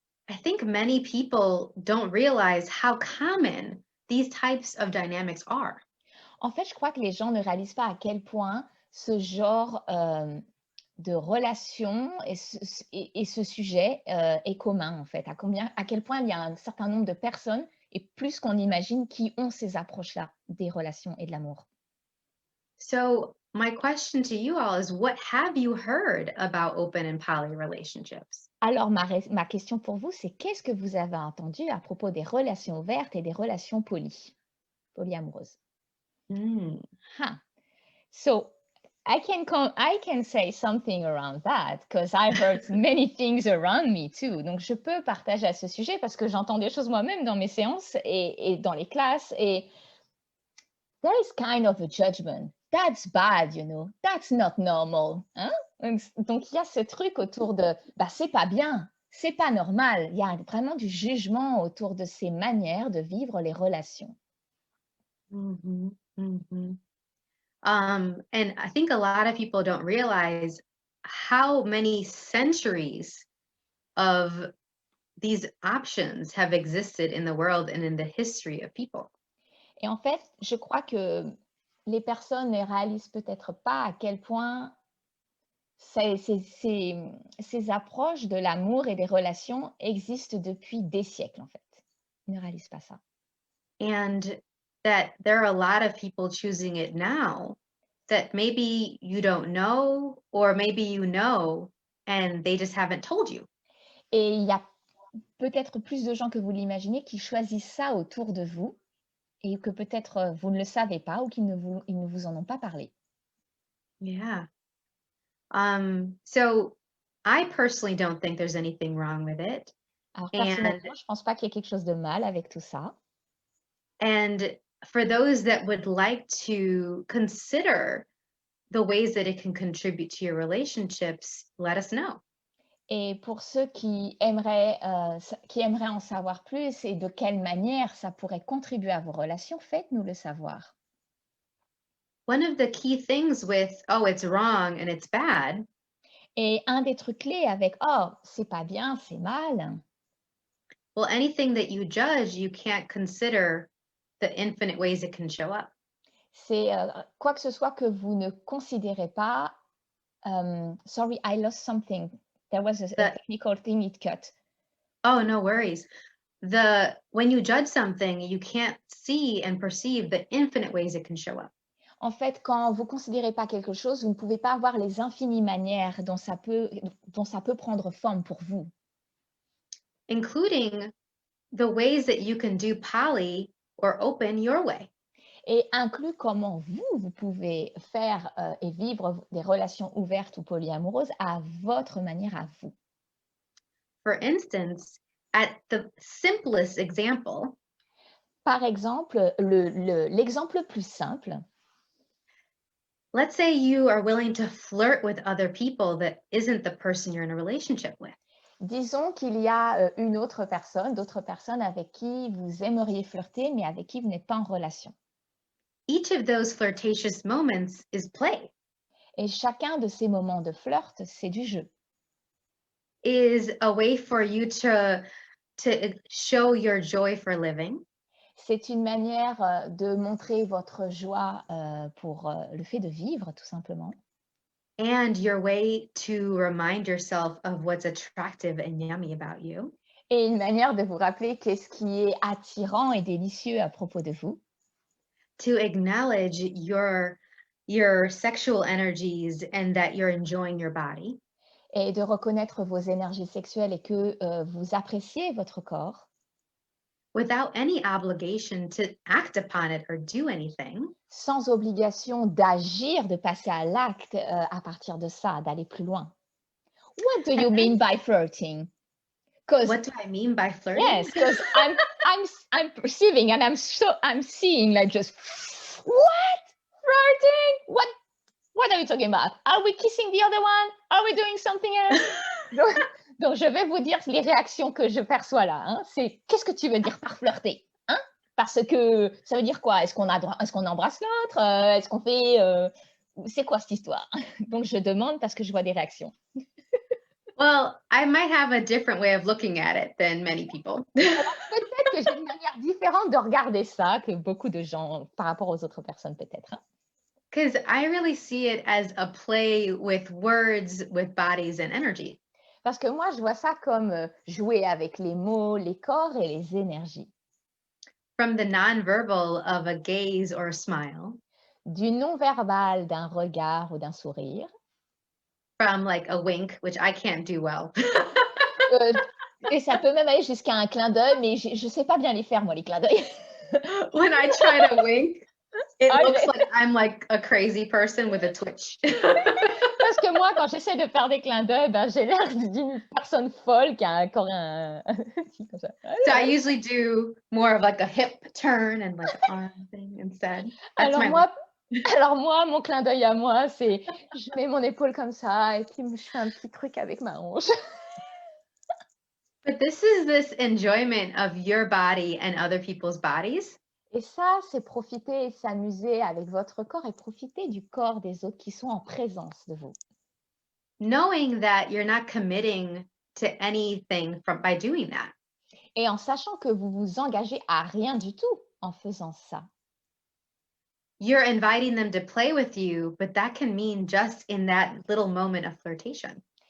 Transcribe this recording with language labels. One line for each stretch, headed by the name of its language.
English: I think many people don't realize how common these types of dynamics are.
French: En fait, je crois que les gens ne réalisent pas à quel point ce genre de relation et ce sujet est commun, en fait. À quel point il y a un certain nombre de personnes, et plus qu'on imagine, qui ont ces approches-là des relations et de l'amour.
English: So my question to you all is, what have you heard about open and poly relationships?
French: Alors, ma question pour vous, c'est qu'est-ce que vous avez entendu à propos des relations ouvertes et des relations polyamoureuses? Huh.
English: So I can say something around that because I've heard many things around me too.
French: Donc je peux partager à ce sujet parce que j'entends des choses moi-même dans mes séances et dans les classes et
English: there is kind of a judgment. That's bad, you know. That's not normal.
French: Hein? Donc il y a ce truc autour de c'est pas bien, c'est pas normal. Il y a vraiment du jugement autour de ces manières de vivre les relations. Mm-hmm, mm-hmm.
English: And I think a lot of people don't realize how many centuries of these options have existed in the world and in the history of people.
French: Et en fait, je crois que les personnes ne réalisent peut-être pas à quel point ces approches de l'amour et des relations existent depuis des siècles, en fait. Ils ne réalisent pas ça.
English: And that there are a lot of people choosing it now that maybe you don't know, or maybe you know, and they just haven't told you.
French: Et il y a peut-être plus de gens que vous l'imaginez qui choisissent ça autour de vous et que peut-être vous ne le savez pas ou ils ne vous en ont pas parlé.
English: Yeah. So I personally don't think there's anything wrong with it.
French: Alors
English: And
French: personnellement, je pense pas qu'il y ait quelque chose de mal avec tout ça.
English: and for those that would like to consider the ways that it can contribute to your relationships, let us know.
French: Et pour ceux qui aimeraient en savoir plus et de quelle manière ça pourrait contribuer à vos relations, faites-nous le savoir.
English: One of the key things with, oh, it's wrong and it's bad,
French: Et un des trucs clés avec oh, c'est pas bien, c'est mal,
English: well, anything that you judge, you can't consider the infinite ways it can show up.
French: c'est quoi que ce soit que vous ne considérez pas.
English: Sorry, I lost something. There was a The, technical thing it cut. oh, no worries. When you judge something, you can't see and perceive the infinite ways it can show up.
French: En fait, quand vous ne considérez pas quelque chose, vous ne pouvez pas voir les infinies manières dont ça peut prendre forme pour vous.
English: Including the ways that you can do poly or open your way.
French: Et inclut comment vous pouvez faire et vivre des relations ouvertes ou polyamoureuses à votre manière à vous.
English: For instance, at the simplest example,
French: Par exemple, l'exemple le plus simple,
English: let's say you are willing to flirt with other people that isn't the person you're in a relationship with.
French: disons qu'il y a d'autres personnes avec qui vous aimeriez flirter, mais avec qui vous n'êtes pas en relation.
English: Each of those flirtatious moments is play,
French: Et chacun de ces moments de flirt, c'est du jeu.
English: is a way for you to show your joy for living,
French: C'est une manière de montrer votre joie pour le fait de vivre, tout simplement.
English: and your way to remind yourself of what's attractive and yummy about you.
French: Et une manière de vous rappeler qu'est-ce qui est attirant et délicieux à propos de vous.
English: To acknowledge your sexual energies and that you're enjoying your body.
French: Et de reconnaître vos énergies sexuelles et que vous appréciez votre corps.
English: Without any obligation to act upon it or do anything.
French: Sans obligation d'agir, de passer à l'acte à partir de ça, d'aller plus loin.
English: What do you mean by flirting? What do I mean by flirting? Yes, because I'm perceiving and I'm seeing like just what flirting? What are you talking about? Are we kissing the other one? Are we doing something else?
French: donc, je vais vous dire les réactions que je perçois là. Hein. C'est qu'est-ce que tu veux dire par flirter? Hein? Parce que ça veut dire quoi? Est-ce qu'on embrasse l'autre? Est-ce qu'on fait c'est quoi cette histoire? Donc je demande parce que je vois des réactions.
English: Well, I might have a different way of looking at it than many people.
French: Alors, peut-être que j'ai une manière différente de regarder ça que beaucoup de gens par rapport aux autres personnes peut-être. Hein?
English: Because I really see it as a play with words, with bodies and energy.
French: Parce que moi, je vois ça comme jouer avec les mots, les corps et les énergies.
English: From the nonverbal of a gaze or a smile.
French: Du non-verbal d'un regard ou d'un sourire.
English: From like a wink, which I can't do well.
French: Et ça peut même aller jusqu'à un clin d'œil, mais je ne sais pas bien les faire, moi, les clins d'œil.
English: When I try to wink, it looks like I'm like a crazy person with a twitch.
French: Parce que moi, quand j'essaie de faire des clins d'œil, ben, j'ai l'air d'une personne folle qui a encore un... comme ça.
English: So I usually do more of like a hip turn and like an arm thing instead. That's
French: Alors moi, mon clin d'œil à moi, c'est je mets mon épaule comme ça et puis je fais un petit truc avec ma hanche.
English: But this is this enjoyment of your body and other people's bodies.
French: Et ça, c'est profiter et s'amuser avec votre corps et profiter du corps des autres qui sont en présence de vous.
English: Knowing that you're not committing to anything by doing that.
French: Et en sachant que vous vous engagez à rien du tout en faisant ça.
English: You're inviting them to play with you, but that can mean just in that little moment of flirtation.